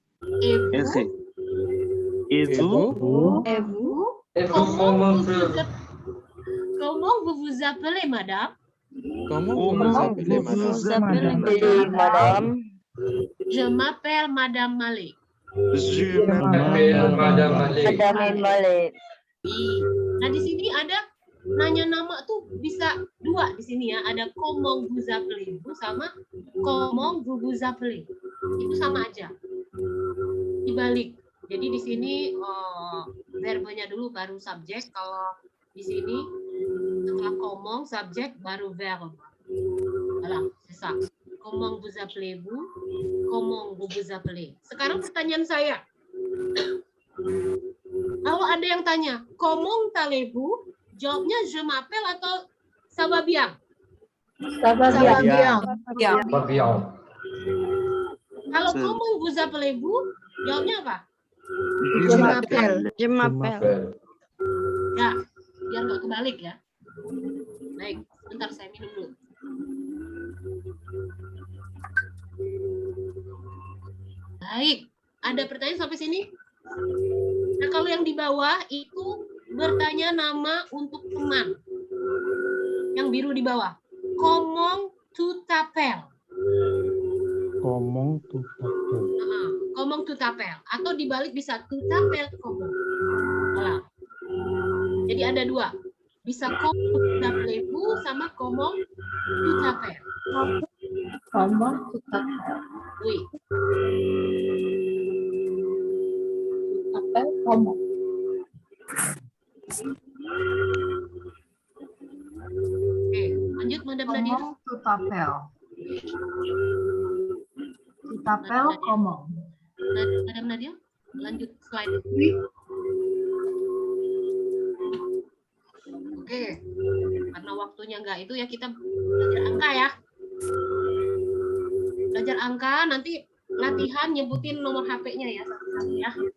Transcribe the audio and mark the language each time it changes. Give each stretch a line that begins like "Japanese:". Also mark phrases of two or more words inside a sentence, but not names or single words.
French: Et vous? Et vous? Et vous, Comment vous vous appelez, madame? Comment vous appelez, madame? Je m'appelle Madame Malik. Je m'appelle Madame Malik.
Indonesian: Nah, di sini ada nanya nama tuh bisa dua di sini ya.
French: Ada comment vous appelez-vous sama comment vous vous appelez.
Indonesian: Itu sama aja. Dibalik. Jadi di sini verbenya dulu baru subjek. Kalau di sini setelah comment subjek baru verb.
French: Voilà, c'est ça. Comment vous appelez-vous? Comment vous vous appelez?
Indonesian: Sekarang pertanyaan saya. Kalau ada yang tanya,
French: comment allez-vous? Jawabnya je m'appelle atau ça va bien? Ça va bien. Pas bien. Kalau comment vous appelez-vous?
Indonesian: Jawabnya apa?
French: Je m'appelle.
Indonesian: Ya, biar nggak kebalik ya. Baik, sebentar saya minum dulu. Baik, ada pertanyaan sampai sini? Nah, kalau yang di bawah itu bertanya nama untuk teman. Yang biru di bawah.
French: Comment tu t'appelles? Comment tu t'appelles? Comment tu t'appelles?
Indonesian: Atau dibalik bisa
French: tu t'appelles comment. Voilà.
Indonesian: Jadi ada dua.
French: Bisa comment tu t'appelles-vous sama comment tu t'appelles. Comment tu t'appelles? Oui. Appelle comment?
Indonesian: Oke, lanjut Madame Nadia.
French: Comment tu t'appelles? Tu t'appelles comment?
Indonesian: Madame Nadia, lanjut slide. Oke, karena waktunya enggak itu ya kita belajar angka ya. Belajar angka, nanti latihan nyebutin nomor HP-nya ya satu-satu ya.